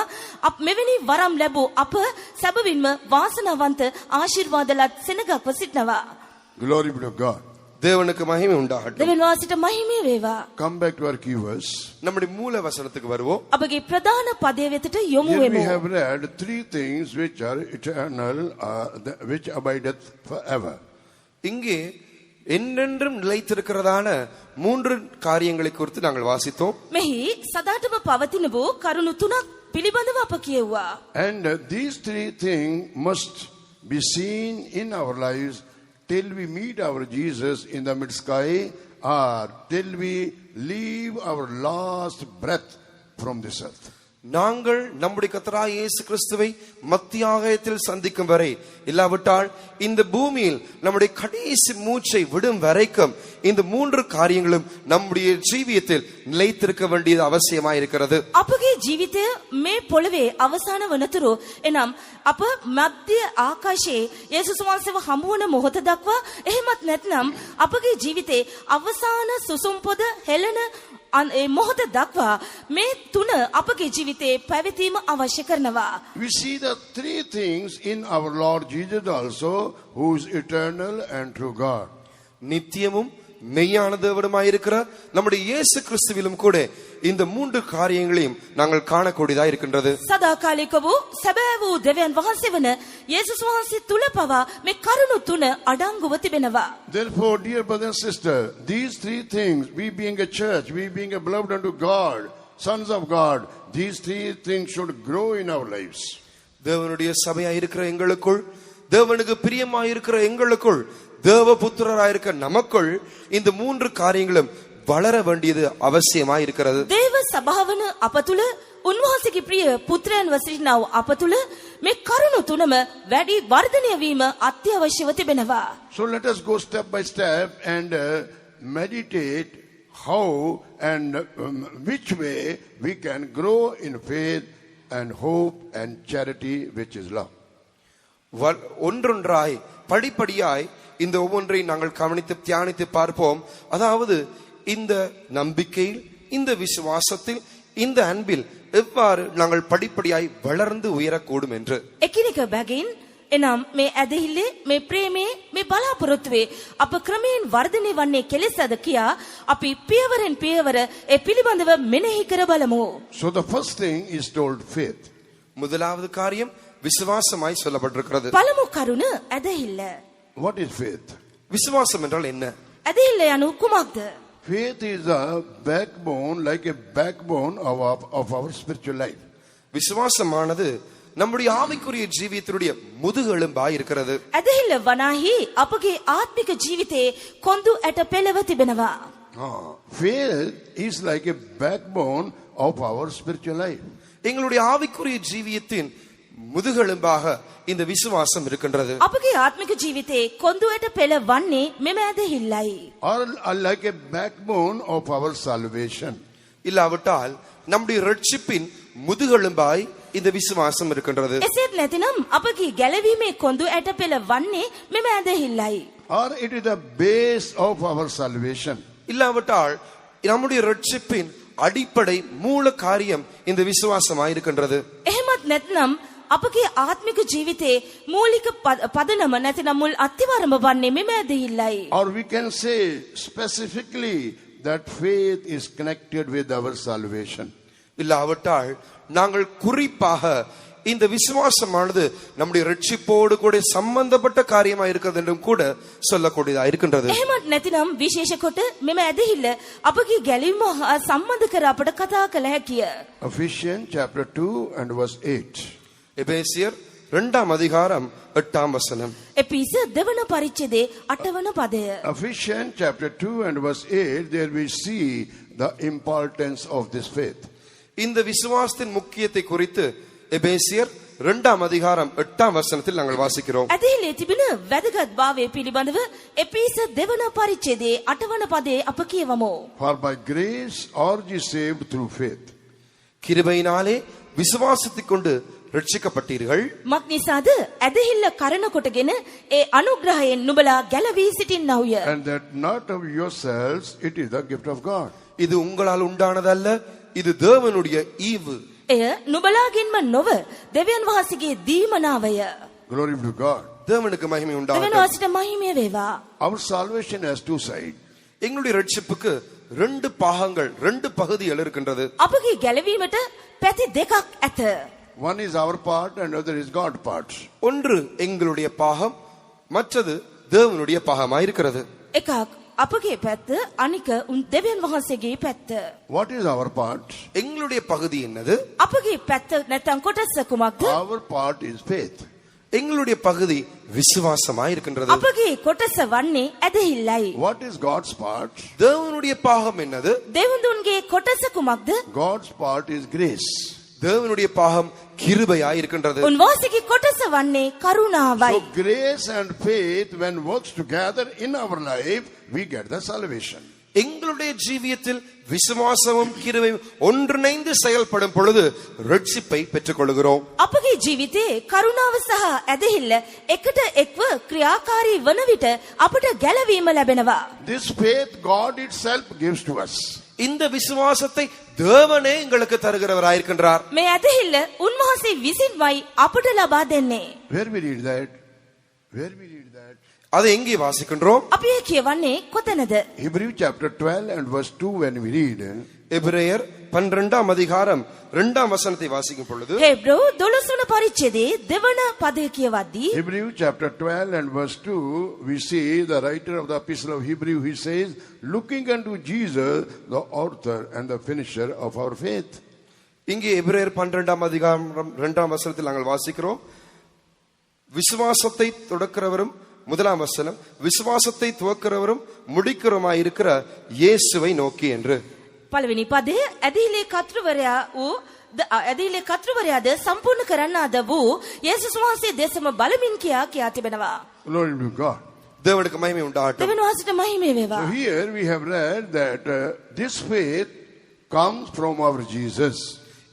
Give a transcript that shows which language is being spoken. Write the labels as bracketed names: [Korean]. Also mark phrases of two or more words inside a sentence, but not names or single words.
[Sinhala] මෙවැනි වරම් ලැබූ අප සැබවින්ම වාසනාවන්ත ආශිර්වාදලත් සෙනගක්ව සිටනවා. [English] Glory be to God. [Tamil] தேவனுக்கு மகிமை உண்டாகட்டும். [Sinhala] දෙවියන් වහන්සේට මහිමය වේවා. [English] Come back to our key verse. [Tamil] நம்முடைய மூல வசனத்துக்கு வருவோம். [Sinhala] අපගේ ප්‍රධාන පදය වෙතට යොමු [English] Here we [Sinhala] වෙමු. [English] have read three things which are eternal, which abideth forever. [Tamil] இங்கே என்றென்றும் நிலைத்திருக்கிறதான மூன்று காரியங்களை குறித்து நாங்கள் வாசித்தோம். [Sinhala] මෙහි සදාටම පවතින වූ කරුණු තුනක් පිළිබඳව අප කියුවා. [English] And these three things must be seen in our lives till we meet our Jesus in the mid sky, or till we leave our last breath from this earth. [Tamil] நாங்கள் நம்முடைய கர்த்தராகிய இயேசு கிறிஸ்துவை மத்தியாகத்தில் சந்திக்கும் வரை, இல்லாவிட்டால் இந்த பூமியில் நம்முடைய கடைசி மூச்சை விடும் வரைக்கும் இந்த மூன்று காரியங்களும் நம்முடைய ஜீவியத்தில் நிலைத்திருக்க வேண்டியது அவசியமாய் இருக்கிறது. [Sinhala] අපගේ ජීවිතය මේ පොළවේ අවසාන වනතුරු එනම් අප මධ්‍ය ආකාශයේ යේසුස් වහන්සේව හමු වන මොහොත දක්වා එහෙමත් නැත්නම් අපගේ ජීවිතේ අවසාන සුසුම් පොද හෙළන මොහොත දක්වා මේ තුන අපගේ ජීවිතේ පැවතීම අවශ්‍ය කරනවා. [English] We see the three things in our Lord Jesus also, who is eternal and true God. [Tamil] நித்தியமும் மெய்யான தேவனுமாய் இருக்கிற நம்முடைய இயேசு கிறிஸ்துவிலும் கூட இந்த மூன்று காரியங்களையும் நாங்கள் காணக்கூடியதா இருக்கின்றது. [Sinhala] සදාකාලික වූ සැබෑ වූ දෙවියන් වහන්සේ වන යේසුස් වහන්සේ තුල පවා මේ කරුණු තුන අඩංගුව තිබෙනවා. [English] Therefore, dear brother and sister, these three things, we being a church, we being a beloved unto God, sons of God, these three things should grow in our lives. [Tamil] தேவனுடைய சபையாய் இருக்கிற எங்களுக்குள், தேவனுக்கு பிரியமாய் இருக்கிற எங்களுக்குள், தேவ புத்திரராயிருக்க நமக்குள் இந்த மூன்று காரியங்களும் வளர வேண்டியது அவசியமாய் இருக்கிறது. [Sinhala] දේව සභාවන අප තුල උන්වහන්සේගේ ප්‍රිය පුත්‍රයන් වසිනා වූ අප තුල මේ කරුණු තුනම වැඩි වර්ධනය වීම අත්‍යවශ්‍යව තිබෙනවා. [English] So let us go step by step and meditate how and which way we can grow in faith and hope and charity, which is love. [Tamil] ஒன்றொன்றாய் படிப்படியாய் இந்த ஒவ்வொன்றை நாங்கள் கவனித்து தியானித்து பார்ப்போம். அதாவது இந்த நம்பிக்கையில், இந்த விசுவாசத்தில், இந்த அன்பில் எவ்வாறு நாங்கள் படிப்படியாய் வளர்ந்து உயரக்கூடும் என்று. [Sinhala] එකිනෙක බැගින් එනම් මේ ඇදහිල්ලේ, මේ ප්‍රේමයේ, මේ බලාපොරොත්තුවේ අප ක්‍රමයෙන් වර්ධනය වන්නේ කෙලෙසද කියා අපි පියවරෙන් පියවර ඒ පිළිබඳව මෙනෙහි කර බලමු. [English] So the first thing is told faith. [Tamil] முதலாவது காரியம் விசுவாசமாய் சொல்லப்பட்டிருக்கிறது. [Sinhala] පළමු කරුණ ඇදහිල්ල. [English] What is faith? [Tamil] விசுவாசம் என்றால் என்ன? [Sinhala] ඇදහිල්ල යනු කුමක්ද? [English] Faith is a backbone, like a backbone of our spiritual life. [Tamil] விசுவாசமானது நம்முடைய ஆவிக்குரிய ஜீவியத்தினுடைய முதுகெலும்பாய் இருக்கிறது. [Sinhala] ඇදහිල්ල වනාහි අපගේ ආත්මික ජීවිතයේ කොඳු ඇට පෙළව තිබෙනවා. [English] Faith is like a backbone of our spiritual life. [Tamil] எங்களுடைய ஆவிக்குரிய ஜீவியத்தின் முதுகெலும்பாக இந்த விசுவாசம் இருக்கின்றது. [Sinhala] අපගේ ආත්මික ජීවිතයේ කොඳු ඇට පෙළ වන්නේ මෙම ඇදහිල්ලයි. [English] Or like a backbone of our salvation. [Tamil] இல்லாவிட்டால் நம்முடைய ரட்சிப்பின் முதுகெலும்பாய் இந்த விசுவாசம் இருக்கின்றது. [Sinhala] එසේත් නැතිනම් අපගේ ගැලවීමේ කොඳු ඇට පෙළ වන්නේ මෙම ඇදහිල්ලයි. [English] Or it is the base of our salvation. [Tamil] இல்லாவிட்டால் நம்முடைய ரட்சிப்பின் அடிப்படை மூல காரியம் இந்த விசுவாசமாய் இருக்கின்றது. [Sinhala] එහෙමත් නැත්නම් අපගේ ආත්මික ජීවිතයේ මූලික පදනම නැතිනම් මුල් අත්තිවාරම වන්නේ මෙම ඇදහිල්ලයි. [English] Or we can say specifically that faith is connected with our salvation. [Tamil] இல்லாவிட்டால் நாங்கள் குறிப்பாக இந்த விசுவாசமானது நம்முடைய ரட்சிப்போடு கூட சம்பந்தப்பட்ட காரியமா இருக்கிறது என்றும் கூட சொல்லக்கூடியதா இருக்கின்றது. [Sinhala] එහෙමත් නැතිනම් විශේෂ කොට මෙම ඇදහිල්ල අපගේ ගැලවීම හා සම්බන්ධ කර අපට කතා කළ හැකිය. [English] Ephesians chapter 2 and verse 8. [Tamil] எபேசியர் 2ஆம் அதிகாரம் 8ஆம் வசனம். [Sinhala] එපිස දෙවන පරිච්ඡේදයේ 8 වන පදය. [English] Ephesians chapter 2 and verse 8, there we see the importance of this faith. [Tamil] இந்த விசுவாசத்தின் முக்கியத்தை குறித்து எபேசியர் 2ஆம் அதிகாரம் 8ஆம் வசனத்தில் நாங்கள் வாசிக்கிறோம். [Sinhala] ඇදහිල්ලේ තිබෙන වැදගත් භාවය පිළිබඳව එපිස දෙවන පරිච්ඡේදයේ 8 වන පදයේ අප කියවමු. [English] For by grace are ye saved through faith. [Tamil] கிருபையினாலே விசுவாசத்தைக் கொண்டு ரட்சிக்கப்பட்டீர்கள். [Sinhala] මක් නිසාද ඇදහිල්ල කරන කොටගෙන ඒ අනුග්‍රහයෙන් නුඹලා ගැලවී සිටින්නහුය. [English] And that not of yourselves, it is the gift of God. [Tamil] இது உங்களால் உண்டானதல்ல, இது தேவனுடைய ஈவு. [Sinhala] එය නුඹලාගෙන්ම නොව දෙවියන් වහන්සේගේ දීමනාවය. [English] Glory be to God. [Tamil] தேவனுக்கு மகிமை [Sinhala] දෙවියන් [Tamil] உண்டாகட்டும். [Sinhala] වහන්සේට මහිමය වේවා. [English] Our salvation has two sides. [Tamil] எங்களுடைய ரட்சிப்புக்கு 2 பாகங்கள், 2 பகுதிகள் இருக்கின்றது. [Sinhala] අපගේ ගැලවීමට පැති දෙකක් ඇත. [English] One is our part and other is God's part. [Tamil] ஒன்று எங்களுடைய பாகம், மற்றது தேவனுடைய பாகமாய் இருக்கிறது. [Sinhala] එකක් අපගේ පැත්ත, අනික දෙවියන් වහන්සේගේ පැත්ත. [English] What is our part? [Tamil] எங்களுடைய பகுதி என்னது? [Sinhala] අපගේ පැත්ත නැත්නම් කොටස කුමක්ද? [English] Our part is faith. [Tamil] எங்களுடைய பகுதி விசுவாசமாய் இருக்கின்றது. [Sinhala] අපගේ කොටස වන්නේ ඇදහිල්ලයි. [English] What is God's part? [Tamil] தேவனுடைய பாகம் என்னது? [Sinhala] දෙවිඳුන්ගේ කොටස කුමක්ද? [English] God's part is grace. [Tamil] தேவனுடைய பாகம் கிருபையாய் இருக்கின்றது. [Sinhala] උන්වහන්සේගේ කොටස වන්නේ කරුණාවයි. [English] So grace and faith, when works together in our life, we get the salvation. [Tamil] எங்களுடைய ஜீவியத்தில் விசுவாசமும் கிருபையும் ஒன்றிணைந்து செயல்படும் பொழுது ரட்சிப்பை பெற்றுக் கொள்கிறோம். [Sinhala] අපගේ ජීවිතේ කරුණාව සහ ඇදහිල්ල එකට එක්ව ක්‍රියාකාරී වන විට අපට ගැලවීම ලැබෙනවා. [English] This faith God itself gives to us. [Tamil] இந்த விசுவாசத்தை தேவனே எங்களுக்கு தருகிறவராயிருக்கின்றார். [Sinhala] මේ ඇදහිල්ල උන්වහන්සේ විසින්මයි අපට ලබා දෙන්නේ. [English] Where we read that? Where we read that? [Tamil] அதை எங்கே வாசிக்கின்றோம்? [Sinhala] අපි ඒ කියවන්නේ කොතනද? [English] Hebrew chapter 12 and verse 2 when we read. [Tamil] எபிரேயர் 12ஆம் அதிகாரம் 2ஆம் வசனத்தை வாசிக்கும் பொழுது [Sinhala] හේබ්‍රෝ 12 වන පරිච්ඡේදයේ දෙවන පදය කියවද්දී [English] Hebrew chapter 12 and verse 2, we see the writer of the epistle of Hebrew, he says, looking unto Jesus, the author and the finisher of our faith. [Tamil] இங்கே எபிரேயர் 12ஆம் அதிகாரம் 2ஆம் வசனத்தில் நாங்கள் வாசிக்கிறோம், விசுவாசத்தை தொடக்கிறவரும், முதலாம் வசனம், விசுவாசத்தை துவக்கிறவரும் முடிக்கிறவருமாய் இருக்கிற இயேசுவை நோக்கி என்று. [Sinhala] පළවෙනි පදය ඇදහිල්ලේ කර්තෘවරයාද සම්පූර්ණ කරන්නාද වූ යේසුස් වහන්සේ දෙසම බලමින් කියා තිබෙනවා. [English] Glory to God. [Tamil] தேவனுக்கு மகிமை உண்டாகட்டும். [Sinhala] දෙවියන් වහන්සේට මහිමය වේවා. [English] So here we have read that this faith comes from our Jesus.